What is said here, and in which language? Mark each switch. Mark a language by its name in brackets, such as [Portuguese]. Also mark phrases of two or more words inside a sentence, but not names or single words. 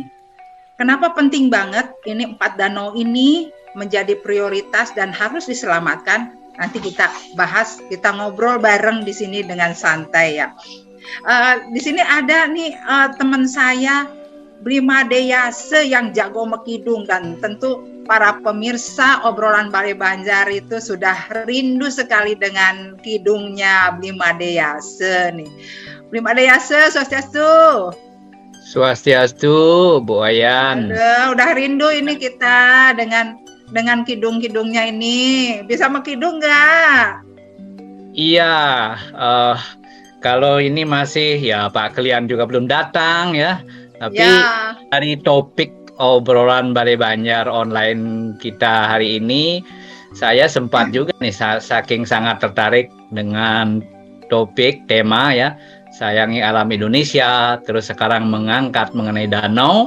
[Indonesian] Kenapa penting banget ini 4 danau ini menjadi prioritas dan harus diselamatkan? nanti kita bahas, kita ngobrol bareng di sini dengan santai ya. Di sini ada nih teman saya Blima Deyase yang jago mekidung, dan tentu para pemirsa obrolan Bali Banjar itu sudah rindu sekali dengan kidungnya Blima Deyase nih. Blima Deyase, swastiastu. Swastiastu, Bu Wayan. Aduh, udah rindu ini kita dengan kidung-kidungnya ini. Bisa mekidung nggak? Iya, kalau ini masih ya Pak Klian juga belum datang ya. Tapi Ya. dari topik obrolan Bali Banjar online kita hari ini, saya sempat juga nih saking sangat tertarik dengan topik tema ya, sayangi alam Indonesia, terus sekarang mengangkat mengenai danau.